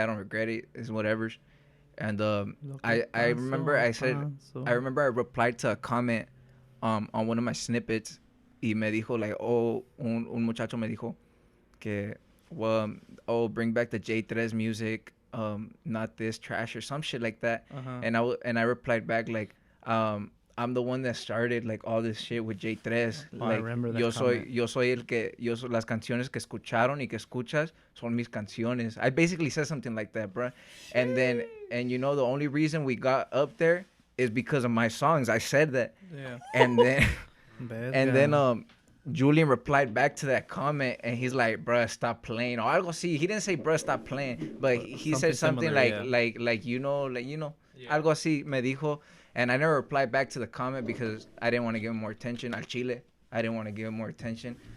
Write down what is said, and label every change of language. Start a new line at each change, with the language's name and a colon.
English: I don't regret it. It's whatever. And I remember I replied to a comment on one of my snippets
Spanish: y me dijo
English: like, oh,
Spanish: un muchacho me dijo que,
English: well, oh, bring back the J Tres music, not this trash or some shit like that. Uh-huh. And I replied back like, I'm the one that started like all this shit with J Tres. Oh, Like, I remember that
Spanish: yo soy las canciones que escucharon y que escuchas son mis canciones.
English: I basically said something like that, bro. And you know, the only reason we got up there is because of my songs. I said that. Yeah. And then And then Julian replied back to that comment and he's like, bruh, stop playing. Or
Spanish: algo así.
English: He didn't say, bruh, stop playing. But he said something similar, like, you know,
Spanish: algo así me dijo.
English: And I never replied back to the comment because I didn't want to give him more attention.
Spanish: Al Chile,
English: I didn't want to give him more attention.